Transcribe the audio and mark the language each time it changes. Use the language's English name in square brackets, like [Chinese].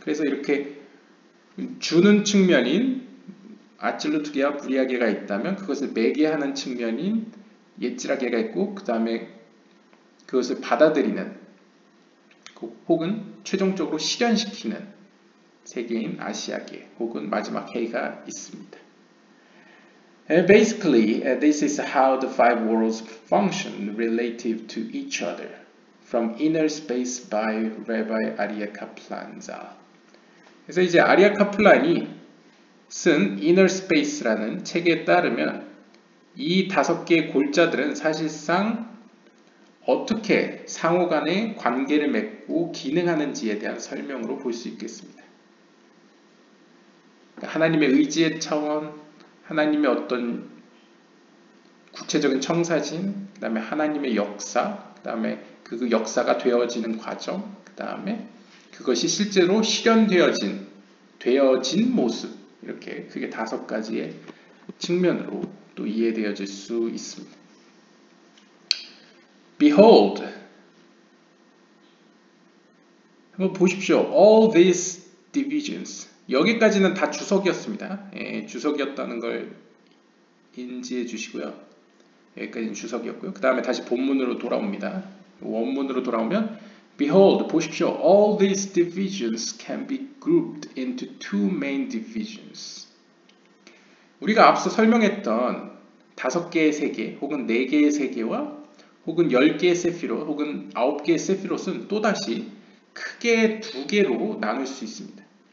[Korean] 그래서 이렇게 주는 측면인 아찔루트계와 무리하게가 있다면 그것을 매개하는 측면인 옛지라게가 있고, 그 다음에 그것을 받아들이는 혹은 최종적으로 실현시키는 세계인 아시아계 혹은 마지막 해가 있습니다. [English] Basically, this is how the five worlds function relative to each other. From Inner Space by Rabbi Aryeh Kaplan. [Korean] 그래서 이제 아리아 카플란이 쓴 Inner Space라는 책에 따르면 이 5개의 골자들은 사실상 어떻게 상호 간의 관계를 맺고 기능하는지에 대한 설명으로 볼 수 있겠습니다. 하나님의 의지의 차원, 하나님의 어떤 구체적인 청사진, 그 다음에 하나님의 역사, 그 다음에 그 역사가 되어지는 과정, 그 다음에 그것이 실제로 실현되어진 모습, 이렇게 크게 5가지의 측면으로 또 이해되어질 수 있습니다. Behold, 한번 보십시오. [English] All these divisions. [Korean] 여기까지는 다 주석이었습니다. 주석이었다는 걸 인지해 주시고요. 여기까지는 주석이었고요. 그 다음에 다시 본문으로 돌아옵니다. 원문으로 돌아오면 Behold, 보십시오. [English] All these divisions can be grouped into two main divisions. [Korean] 우리가 앞서 설명했던 5개의 세계 혹은 4개의 세계와 혹은 10개의 세피롯 혹은 9개의 세피롯은 또다시 크게 두 개로 나눌 수 있습니다.